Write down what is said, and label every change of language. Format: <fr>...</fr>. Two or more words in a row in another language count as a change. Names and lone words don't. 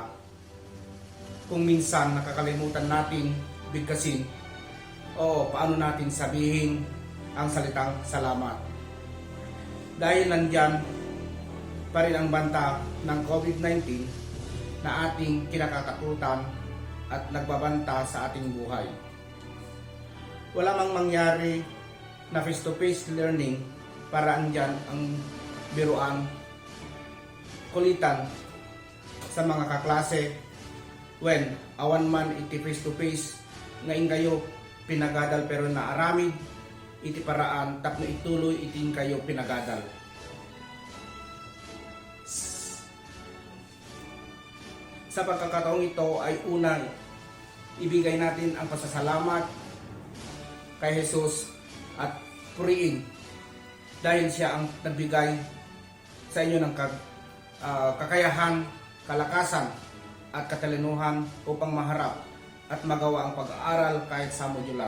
<tl>Kung minsan nakakalimutan natin bigkasin o paano natin sabihin ang salitang salamat. Dahil nandyan pa rin ang banta ng COVID-19 na ating kinakatakutan at nagbabanta sa ating buhay. Wala mang mangyari na face-to-face learning para andyan ang biruan, kulitan sa mga kaklase</tl> <ilo>when awan man iti face-to-face ngayon kayo pinagadal pero naaramid iti paraan tapno ituloy iting kayo pinagadal.</ilo> <tl>Sa pagkakataong ito ay unang ibigay natin ang pasasalamat kay Jesus at puriin dahil siya ang nagbigay sa inyo ng kakayahan, kalakasan at katalinuhan upang maharap at magawa ang pag-aaral kahit sa modular.</tl>